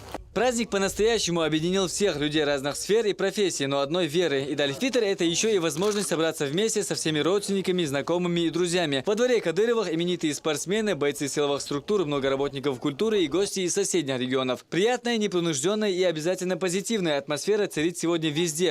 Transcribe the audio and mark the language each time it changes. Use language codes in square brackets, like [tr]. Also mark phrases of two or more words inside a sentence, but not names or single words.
[ru] Праздник по-настоящему объединил всех людей разных сфер и профессий, но одной веры. Ид аль-Фитр – это еще и возможность собраться вместе со всеми родственниками, знакомыми и друзьями. Во дворе Кадыровых именитые спортсмены, бойцы силовых структур, много работников культуры и гости из соседних регионов. Приятная, непринужденная и обязательно позитивная атмосфера царит сегодня везде.